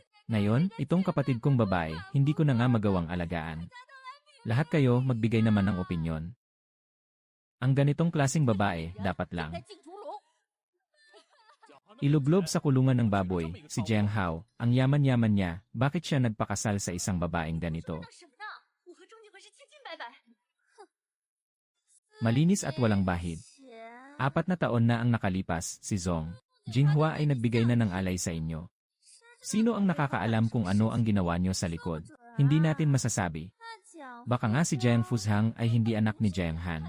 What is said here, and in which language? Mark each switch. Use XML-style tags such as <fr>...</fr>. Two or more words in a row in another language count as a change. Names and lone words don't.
<tl>Ngayon, itong kapatid kong babae, hindi ko na nga magawang alagaan. Lahat kayo magbigay naman ng opinyon. Ang ganitong klaseng babae, dapat lang. Iluglob sa kulungan ng baboy, si Jiang Hao, ang yaman-yaman niya, bakit siya nagpakasal sa isang babaeng ganito?</tl> <zh>什么呢？我和钟景辉是清清白白。</zh> <tl>Malinis at walang bahid. 4 na taon na ang nakalipas, si Zong Jinghua ay nagbigay na ng alay sa inyo. Sino ang nakakaalam kung ano ang ginawa niyo sa likod? Hindi natin masasabi. Baka nga si Jiang Fuzhang ay hindi anak ni Jiang Han.</tl>